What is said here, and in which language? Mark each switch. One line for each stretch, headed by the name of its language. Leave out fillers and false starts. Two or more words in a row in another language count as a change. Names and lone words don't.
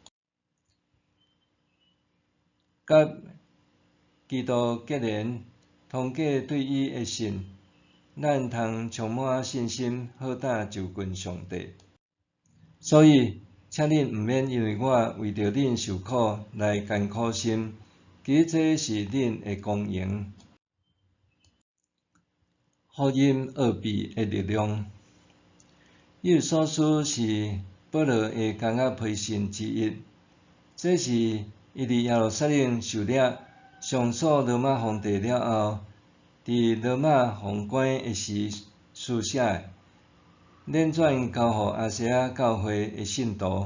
Min Nan Chinese: 甲基督结连，通过对伊的信，咱通充满信心，好胆就近上帝。所以，请恁毋免因为我为着恁受苦来艰苦心，其实这是恁的光荣。福音奥秘的力量。以弗所书是保罗的工作批信之一，这是伊伫耶路撒冷受掠、上诉罗马皇帝了后，伫罗马封关的时书写的，连转交互亚细亚教会的信徒。